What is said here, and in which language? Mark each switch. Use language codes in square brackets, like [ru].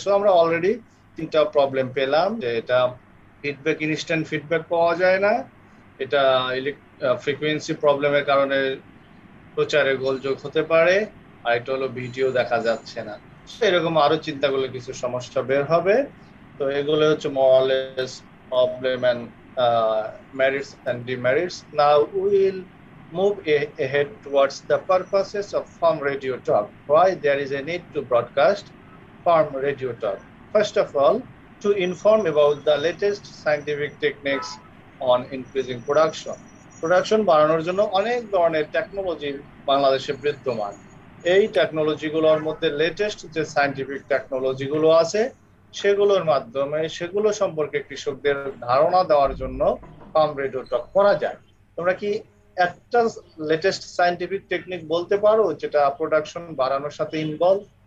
[bn] So আমরা already তিনটা problem পেলাম, যে এটা ফিডব্যাক, ইনস্ট্যান্ট ফিডব্যাক পাওয়া যায় না, এটা ফ্রিকোয়েন্সি প্রবলেমের কারণে প্রচারে গোলযোগ হতে পারে, আর এটা হলো ভিডিও দেখা যাচ্ছে না। এরকম আরো চিন্তা করলে কিছু সমস্যা বের হবে। তো এগুলো হচ্ছে মোরালেস problem and [en] merits and demerits. Now we will move ahead towards the purposes of farm radio talk. Why there is a need to broadcast farm radio talk? First of all, to inform about the latest scientific techniques on increasing production. [bn] Production বাড়ানোর জন্য অনেক ধরনের technology বাংলাদেশে বিদ্যমান। এই টেকনোলজিগুলোর মধ্যে latest যে scientific টেকনোলজিগুলো আছে সেগুলোর মাধ্যমে সেগুলো সম্পর্কে কৃষকদের ধারণা দেওয়ার জন্য ফার্ম রেডিও টক করা যায়। তোমরা কি একটা লেটেস্ট সায়েন্টিফিক টেকনিক বলতে পারো যেটা প্রোডাকশন বাড়ানোর সাথে ইনভলভ?